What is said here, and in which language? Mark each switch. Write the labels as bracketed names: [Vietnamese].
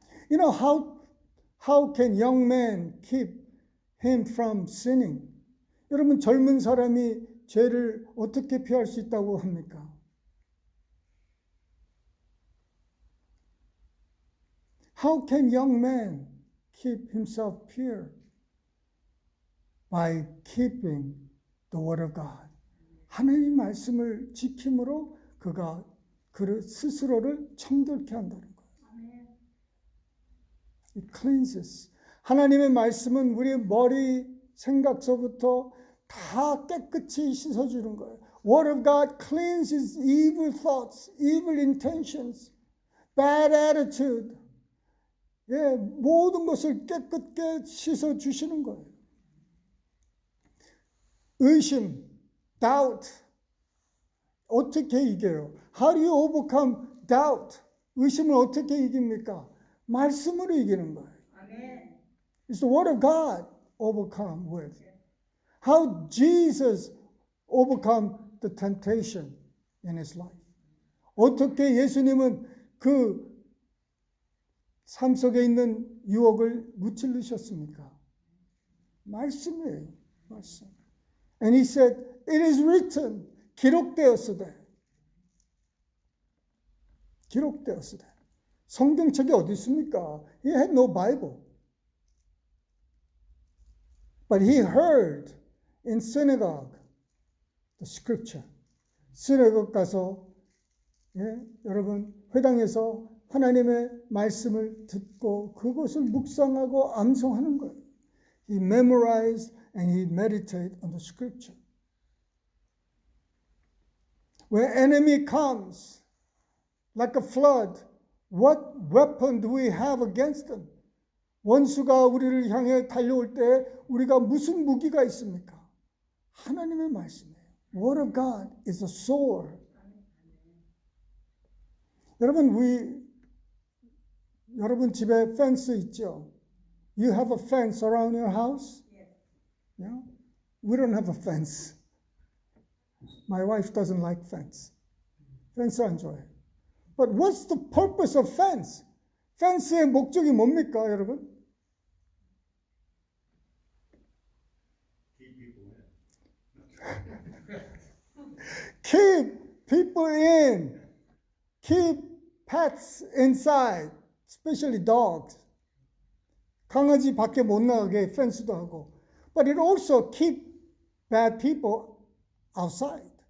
[English] You know, how can young men keep him from sinning? [Korean] 여러분, 젊은 사람이 죄를 어떻게 피할 수 있다고 합니까? [English] How can young man keep himself pure? By keeping the word of God. [Korean] 하나님 말씀을 지킴으로 그가 그 스스로를 청결케 한다는 거예요. [English] It cleanses. [Korean] 하나님의 말씀은 우리의 머리 생각서부터 다 깨끗이 씻어주는 거예요. [English] Word of God cleanses evil thoughts, evil intentions, bad attitude. [Korean] 예, 모든 것을 깨끗게 씻어주시는 거예요. 의심, doubt. 어떻게 이겨요? [English] How do you overcome doubt? [Korean] 의심을 어떻게 이깁니까? 말씀으로 이기는 거예요. [English] It's the word of God overcome with. How Jesus overcome the temptation in his life. [Korean] 어떻게 예수님은 그 삶 속에 있는 유혹을 무찔르셨습니까? 말씀이에요. 말씀. [English] And he said, it is written. [Korean] 기록되었으되. 기록되었으되. 성경책이 어디 있습니까? [English] He had no Bible. But he heard in synagogue the scripture. [Korean] synagogue 가서 여러분 회당에서 하나님의 말씀을 듣고 그것을 묵상하고 암송하는 거예요. [English] He memorized and he meditated on the scripture. When enemy comes like a flood, what weapon do we have against them? [Korean] 원수가 우리를 향해 달려올 때 우리가 무슨 무기가 있습니까? 하나님의 말씀이에요. [English] Word of God is a sword. [Korean] 여러분 집에 펜스 있죠? [English] You have a fence around your house? Yeah? We don't have a fence. My wife doesn't like fence. [Korean] 펜스 안 좋아해. [English] But what's the purpose of fence? [Korean] 펜스의 목적이 뭡니까, 여러분? [English] Keep people in. Keep pets inside. Especially dogs. [Korean] 강아지 밖에 못 나가게 펜스도 하고. [English] But it also keep bad people outside.